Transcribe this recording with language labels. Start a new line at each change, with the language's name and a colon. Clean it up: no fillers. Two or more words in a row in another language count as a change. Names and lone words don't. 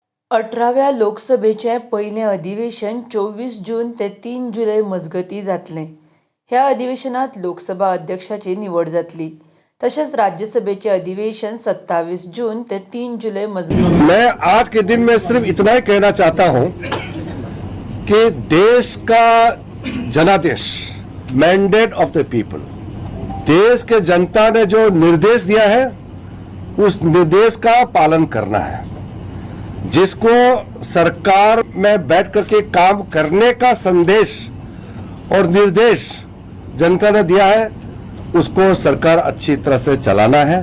Konkani: 18व्या लोकसभेचें पयलें अधिवेशन 24 जून ते 3 जुलय मजगतीं जातलें। ह्या अधिवेशनांत लोकसभा अध्यक्षाची निवड जातली। तशेंच राज्यसभेचें अधिवेशन 27 जून ते 3 जुलय मजगतीं।
Hindi: मैं आज के दिन में सिर्फ इतना ही कहना चाहता हूं कि देश का जनादेश,
English: mandate of the people,
Hindi: देश के जनता ने जो निर्देश दिया है उस निर्देश का पालन करना है। जिसको सरकार में बैठ करके काम करने का संदेश और निर्देश जनता ने दिया है उसको सरकार अच्छी तरह से चलाना है।